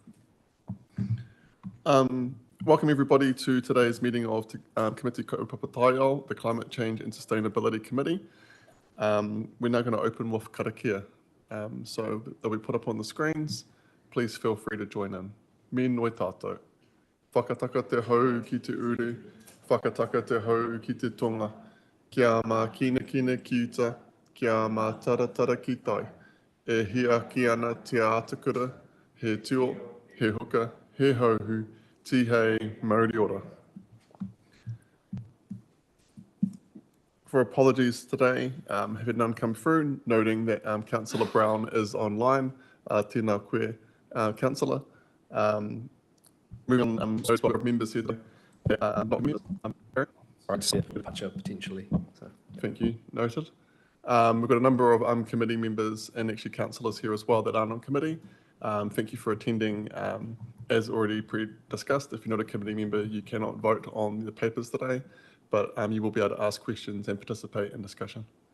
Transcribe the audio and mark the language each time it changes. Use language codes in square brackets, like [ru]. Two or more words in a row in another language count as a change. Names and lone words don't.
[en] Welcome everybody to today's meeting of Committee Kaupapa, the Climate Change and Sustainability Committee. We're now going to open with karakia. So they'll be put up on the screens. Please feel free to join in. [mi] Me noi tātou. Whakataka te hau ki te uru, whakataka te hau ki te tonga. Kia mā kina kina ki uta, kia mā tara tara ki tai. E hia ki ana te ātakura, he tuo, he huka, he hauhu, tihei, mauri ora. [en] For apologies today, have had none come through, noting that Councillor Brown is online. [mi] Tēnā koe, Councillor. [en] Moving on, those members here that are not members. Potentially. So. Thank you, noted. We've got a number of committee members and actually councillors here as well that aren't on committee. Thank you for attending. As already pre-discussed, if you're not a committee member, you cannot vote on the papers today, but you will be able to ask questions and participate in discussion.